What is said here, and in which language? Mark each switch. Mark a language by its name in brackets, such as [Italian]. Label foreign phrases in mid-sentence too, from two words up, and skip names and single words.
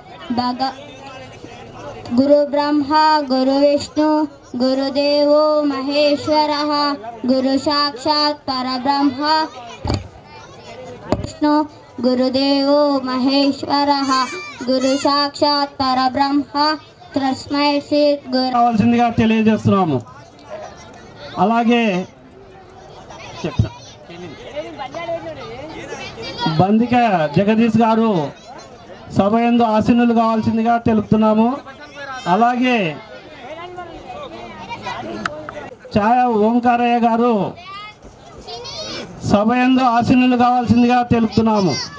[Sanskrit] गुरुब्रह्मा गुरुविष्णु गुरुदेवो महेश्वरः गुरु साक्षात् परब्रह्म विष्णु गुरुदेवो महेश्वरः गुरु साक्षात् परब्रह्म తస్మై శ్రీ గురు [Telugu] కావాల్సిందిగా తెలియజేస్తున్నాము. అలాగే బందిక జగదీష్ గారు సభ యందు ఆసీనులు కావాల్సిందిగా తెలుపుతున్నాము. అలాగే ఛాయా ఓంకారయ్య గారు సభ యందు ఆసీనులు కావాల్సిందిగా తెలుపుతున్నాము.